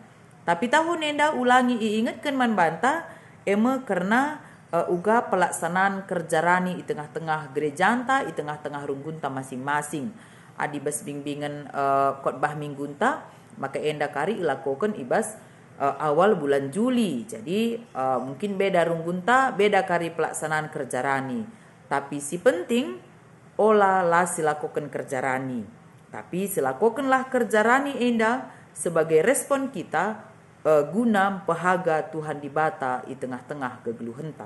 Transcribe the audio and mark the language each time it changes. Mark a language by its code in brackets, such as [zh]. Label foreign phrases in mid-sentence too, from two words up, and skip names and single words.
[btx] Tapi tahun enda ulangi iingatkan man banta eme karena uga pelaksanaan kerjarani [id] di tengah-tengah gerejanta, di tengah-tengah runggunta [btx] masing-masing. Adi bas bimbingan khotbah minggunta maka enda kari ilakokan ibas awal bulan Juli. Jadi mungkin beda runggunta, beda kari pelaksanaan kerjarani. Tapi si penting olah lah silakokan kerjarani. Tapi silakokanlah kerjarani enda [id] sebagai respon kita [btx] guna pahaga Tuhan di bata di tengah-tengah gegeluhenta.